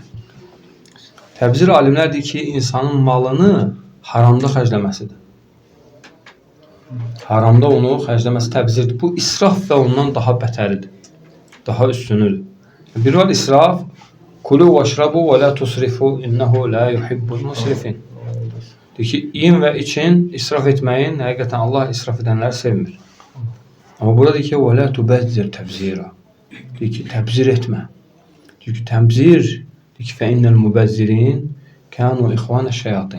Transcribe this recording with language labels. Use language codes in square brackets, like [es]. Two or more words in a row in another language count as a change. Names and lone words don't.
[az] Təbzir alimlər deyir ki, insanın malını haramda xərcləməsidir. Haramda onu xərcləməsi təbzirdir. Bu israf və ondan daha bətəridir. Daha üstünüdür. Bir var israf. [ar] كلوا واشربوا ولا تسرفوا إنه لا يحب المسرفين. [az] Deyir ki, yiyin və için, israf etməyin. Həqiqətən Allah israf edənləri sevmir. Amma burada deyir ki, [ar] ولا تبذر تبذيرا. [az] Deyir ki, təbzir etmə. Deyir ki, təbzir, deyir ki, [ar] فإن المبذرين كانوا إخوان الشياطين.